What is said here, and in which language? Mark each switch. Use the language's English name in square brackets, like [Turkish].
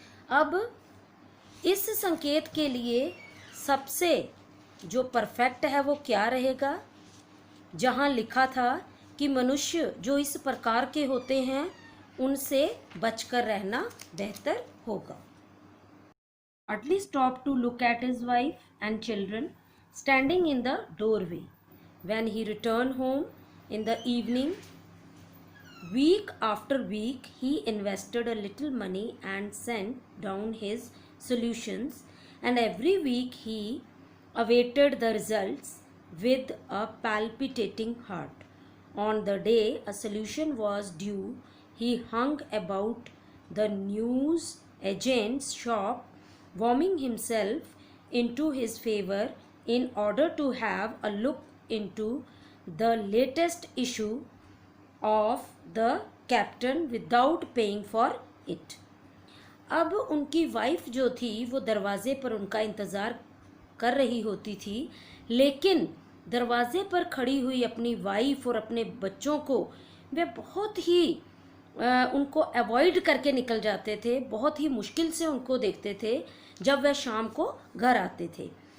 [Hindi] अब इस संकेत के लिए सबसे जो परफेक्ट है वो क्या रहेगा? जहाँ लिखा था कि मनुष्य जो इस प्रकार के होते हैं उनसे बचकर रहना बेहतर होगा। [English] Atley stopped to look at his wife and children standing in the doorway. When he returned home in the evening, week after week, he invested a little money and sent down his solutions, and every week he awaited the results with a palpitating heart. On the day a solution was due, he hung about the news agent's shop, warming himself into his favor in order to have a look into the latest issue of the Captain without paying for it. [Hindi] अब उनकी wife जो थी वो दरवाजे पर उनका इंतज़ार कर रही होती थी, लेकिन दरवाजे पर खड़ी हुई अपनी वाइफ और अपने बच्चों को वे बहुत ही उनको अवॉइड करके निकल जाते थे, बहुत ही मुश्किल से उनको देखते थे जब वह शाम को घर आते थे।